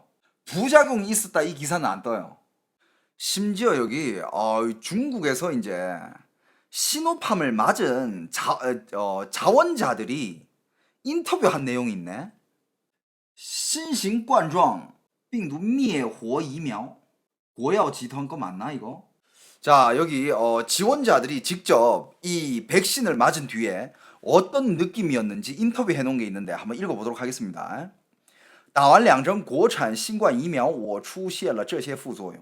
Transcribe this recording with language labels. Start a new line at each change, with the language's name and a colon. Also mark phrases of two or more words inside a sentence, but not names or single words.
Korean: 부작용이 있었다 이 기사는 안 떠요. 심지어 여기 중국에서 이제 시노팜을 맞은 자원자들이 인터뷰한 내용이 있네.
Chinese: 신型冠状病毒灭活疫苗国药集团
Korean: 거 맞나 이거? 자 여기 지원자들이 직접 이 백신을 맞은 뒤에 어떤 느낌이었는지 인터뷰해 놓은 게 있는데 한번 읽어보도록 하겠습니다.
Chinese: 打完2针国产新冠疫苗我出现了这些副作用.